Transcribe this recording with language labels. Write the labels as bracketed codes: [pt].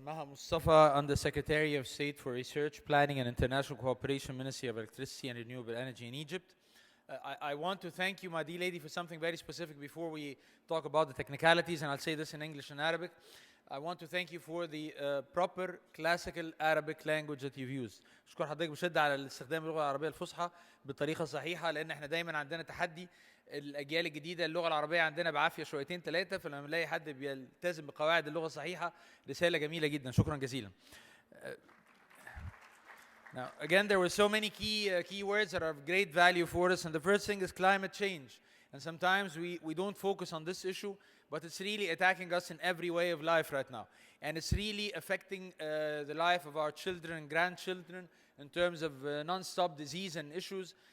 [en] Maha Mustafa, Undersecretary of State for Research, Planning and International Cooperation, Ministry of Electricity and Renewable Energy in Egypt. I want to thank you, my dear lady, for something very specific before we talk about the technicalities, and I'll say this in English and Arabic. I want to thank you for the proper classical Arabic language that you've used. [ar] أشكر حضرتك بشدة على استخدام اللغة العربية الفصحى بطريقة صحيحة، لأن احنا دايما عندنا تحدي الأجيال الجديدة اللغة العربية عندنا بعافية شويتين ثلاثة، فلما نلاقي حد بيلتزم بقواعد اللغة الصحيحة رسالة جميلة جدا. شكرا جزيلا. [en] Now, again, there were so many key words that are of great value for us, and the first thing is climate change. And sometimes we don't focus on this issue, but it's really attacking us in every way of life right now. And it's really affecting the life of our children and grandchildren in terms of non-stop disease and issues.